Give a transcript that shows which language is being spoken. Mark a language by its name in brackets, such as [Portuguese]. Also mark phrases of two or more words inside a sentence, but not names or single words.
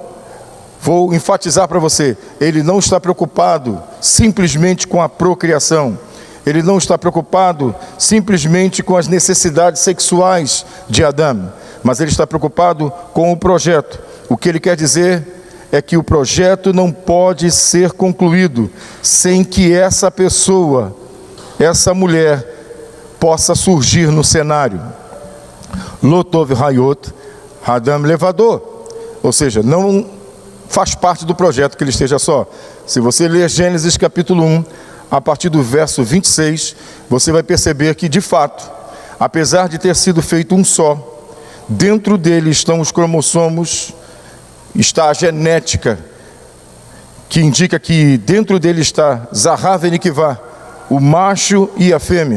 [Portuguese] Vou enfatizar para você, ele não está preocupado simplesmente com a procriação, ele não está preocupado simplesmente com as necessidades sexuais de Adão, mas ele está preocupado com o projeto. O que ele quer dizer é que o projeto não pode ser concluído sem que essa pessoa, essa mulher, possa surgir no cenário. [Hebrew] לא טוב היות האדם לבדו, [Portuguese] ou seja, não faz parte do projeto que ele esteja só. Se você ler Gênesis capítulo 1, a partir do verso 26, você vai perceber que, de fato, apesar de ter sido feito um só, dentro dele estão os cromossomos, está a genética, que indica que dentro dele está [Hebrew] זכר ונקבה, [Portuguese] o macho e a fêmea.